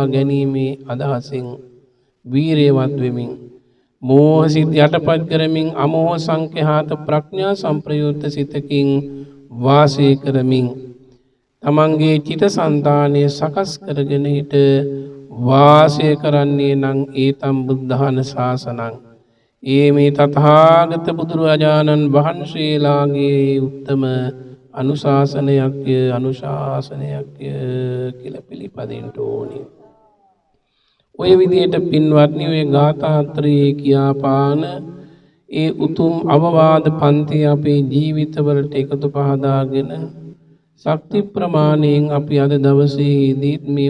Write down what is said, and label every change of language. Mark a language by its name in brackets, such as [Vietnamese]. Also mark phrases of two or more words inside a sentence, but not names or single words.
[Sinhala] ගැනීමේ අදහසින් වීරියවත් වෙමින් මෝහ සිත් යටපත් කරමින් අමෝහ සංඛ්‍යාත ප්‍රඥා සම්ප්‍රයුක්ත සිතකින් වාසය කරමින් තමන්ගේ චිත්තසංතානය සකස් කරගෙන හිට වාසය කරන්නේ නම් [Pali] ඒතම් බුද්ධාන ශාසනං [Sinhala] ඒ මේ තථාගත බුදුරජාණන් වහන්සේලාගේ උත්තම අනුශාසනයක්ය කියලා පිළිපදින්න ඕනේ. ඔය විදිහට පින්වත්නි ඔය ගාථාත්‍රයේ කියාපාන ඒ උතුම් අවවාද පන්ති අපේ ජීවිතවලට එකතු පහදාගෙන ශක්ති ප්‍රමාණයෙන් අපි අද දවසේදී මේ